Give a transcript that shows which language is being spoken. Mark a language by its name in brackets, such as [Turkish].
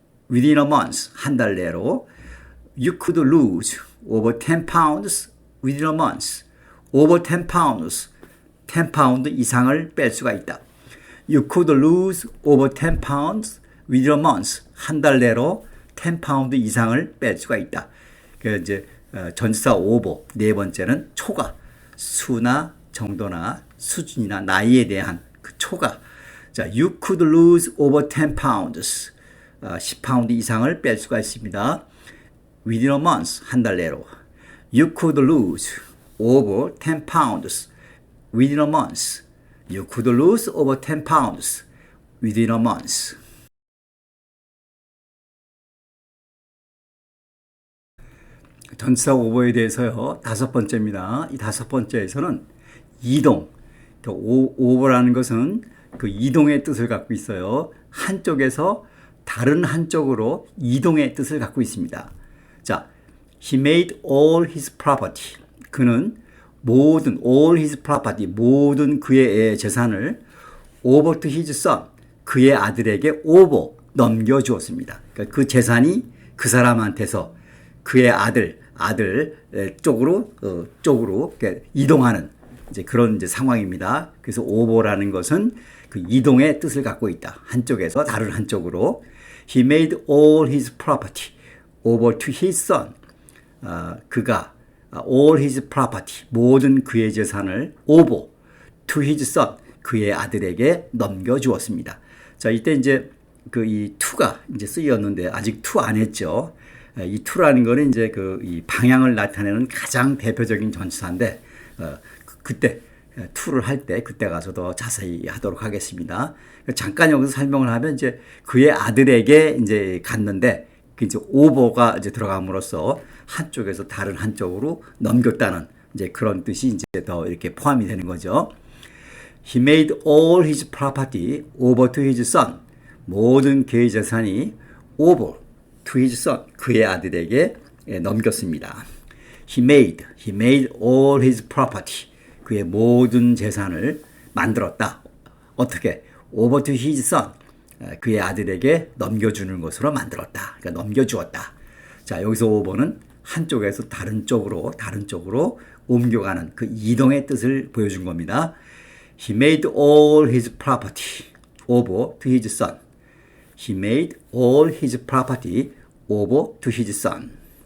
[English] Within a month, [Korean] 한 달 내로. [English] You could lose over 10 pounds within a month. Over 10 pounds, [Korean] 10파운드 이상을 뺄 수가 있다. [English] You could lose over 10 pounds within a month. [Korean] 한 달 내로 10파운드 이상을 뺄 수가 있다. 그 이제 전치사 over, 네 번째는 초과, 수나 정도나 수준이나 나이에 대한 그 초과. [English] 자, you could lose over 10 pounds. [Korean] 10파운드 이상을 뺄 수가 있습니다. [English] Within a month, [Korean] 한 달 내로. [English] You could lose over 10 pounds within a month. You could lose over 10 pounds within a month. [Korean] 전치사 over에 대해서요, 다섯 번째입니다. 이 다섯 번째에서는 이동. over라는 것은 그 이동의 뜻을 갖고 있어요. 한쪽에서 다른 한쪽으로 이동의 뜻을 갖고 있습니다. [English] 자, he made all his property. [Korean] 그는 [English] all his property, [Korean] 모든 그의 재산을 [English] over to his son, [Korean] 그의 아들에게 넘겨주었습니다. 그러니까 그 재산이 그 사람한테서 그의 아들 쪽으로 이동하는 이제 그런 이제 상황입니다. 그래서 over라는 것은 그 이동의 뜻을 갖고 있다. 한쪽에서 다른 한쪽으로. [English] He made all his property over to his son. [Korean] 그가 [English] all his property, [Korean] 모든 그의 재산을 [English] over to his son, [Korean] 그의 아들에게 넘겨주었습니다. 자, 이때 이제 이 to가 이제 쓰였는데 아직 to 안 했죠. 이 to라는 거는 이제 이 방향을 나타내는 가장 대표적인 전치사인데, 그때 to를 할 때 그때 가서 더 자세히 하도록 하겠습니다. 잠깐 여기서 설명을 하면 이제 그의 아들에게 이제 갔는데 이제 over가 이제 들어감으로써 한쪽에서 다른 한쪽으로 넘겼다는 이제 그런 뜻이 이제 더 이렇게 포함이 되는 거죠. [English] He made all his property over to his son. [Korean] 모든 그의 재산이 [English] over to his son, [Korean] 그의 아들에게 넘겼습니다. [English] He made all his property. [Korean] 그의 모든 재산을 만들었다. 어떻게? [English] over to his son. [Korean] 그의 아들에게 넘겨주는 것으로 만들었다. 그러니까 넘겨주었다. 자, 여기서 over는 한쪽에서 다른 쪽으로 옮겨가는 그 이동의 뜻을 보여준 겁니다. [English] He made all his property over to his son. He made all his property over to his son.